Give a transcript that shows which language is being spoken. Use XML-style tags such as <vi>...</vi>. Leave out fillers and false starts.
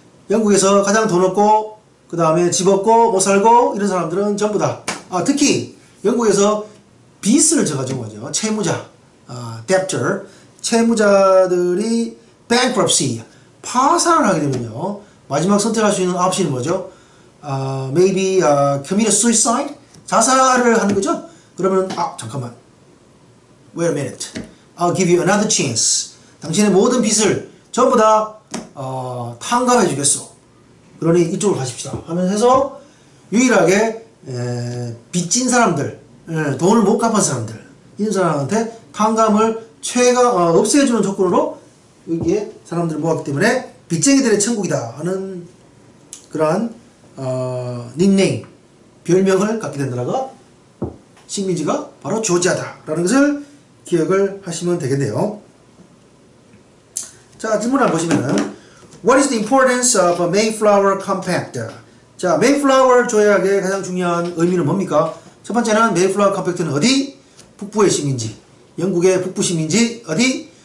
<ko>영국에서 가장 돈 없고 그 다음에 집 없고 못 살고 이런 사람들은 전부 다, 특히 영국에서 빚을 져가지고 거죠. 채무자, debtor, 채무자들이 bankruptcy, 파산을 하게 되면요, 마지막 선택할 수 있는 옵션이 뭐죠?</ko> <en>maybe commit suicide,</en> <ko>자살을 하는 거죠. 그러면 잠깐만,</ko> <en>wait a minute, I'll give you another chance.</en> <ko>당신의 모든 빚을 전부 다 탕감해 주겠어. 그러니 이쪽으로 가십시다 하면서 해서 유일하게 빚진 사람들, 돈을 못 갚은 사람들, 이런 사람한테 탕감을 없애주는 조건으로 여기에 사람들을 모았기 때문에 빚쟁이들의 천국이다 하는 그러한 닉네임, 별명을 갖게 된다라가 식민지가 바로 조지아다 라는 것을 기억을 하시면 되겠네요.</ko> <en>자,</en> <ko>질문 한번 보시면은</ko> <en>What is the importance of a Mayflower Compact?</en> <ko>자, Mayflower 조약의 가장 중요한 의미는 뭡니까? 첫 번째는 Mayflower Compact는 어디? 북부의 식민지, 영국의 북부 식민지 어디?</ko>